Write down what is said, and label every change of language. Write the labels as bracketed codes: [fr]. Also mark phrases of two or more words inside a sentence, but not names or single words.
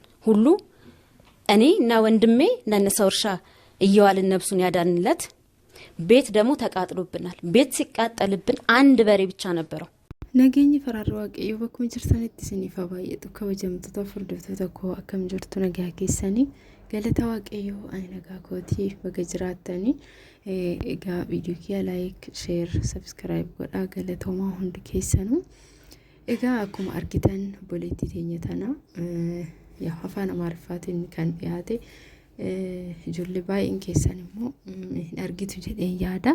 [am] ሁሉ እኔ እና ወንድሜ ለነሰው እርሻ እየዋልን ነብሱን ያዳንለት ቤት ደግሞ ተቃጥሎብናል። ቤት ሲቃጠልብን አንድ በሬ ብቻ ነበረው። ነገኝ ፈራራ [om] waaqayyo bakkuma jirtanitti isiniif baay'eetu kabajamtoota furdiftoota koo akkam jirtu nagaa keessanii galata waaqayyo ani nagaa kootii baga jiraattanii egaa viidiyoo kiyya [en] like share subscribe [om] godhaa galatoomaa hundi keessanuu egaa akkuma argitan boleetti teenya tana yaa afaan amaariffaatiin kan dhiyaate ijoollee baay'een keessan immoo hin argitu jedheen yaada.